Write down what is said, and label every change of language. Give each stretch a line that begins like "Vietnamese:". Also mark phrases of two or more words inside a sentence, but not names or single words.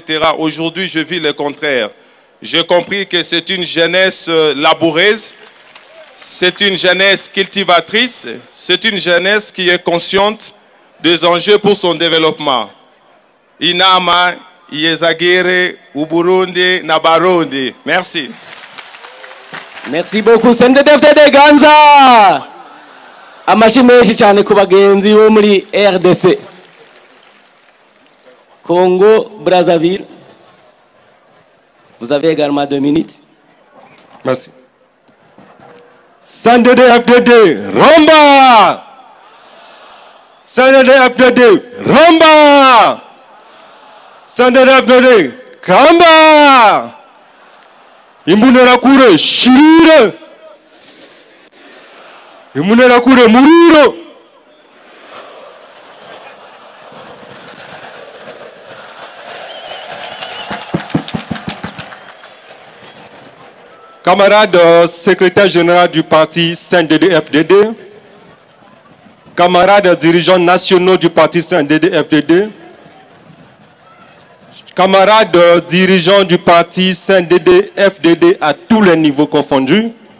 French: Aujourd'hui, je vis le contraire. J'ai compris que c'est une jeunesse laboureuse, c'est une jeunesse cultivatrice, c'est une jeunesse qui est consciente des enjeux pour son développement.
Rundi: Inama, Iezagere, Uburundi, Nabarundi.
French: Merci. Merci beaucoup CNDD-FDD Ganza.
Rundi: Amashi menshi cyane ku bagenzi bo muri RDC. Congo, Brazzaville.
French: Vous avez également 2 minutes. Merci.
Rundi: CNDD-FDD Ramba. CNDD-FDD Ramba. CNDD-FDD Kamba. Imbonerakure Shire. Imbonerakure Muriro.
French: Camarades secrétaire général du parti CNDD-FDD, camarades dirigeants nationaux du parti CNDD-FDD, camarades dirigeants du parti CNDD-FDD à tous les niveaux confondus,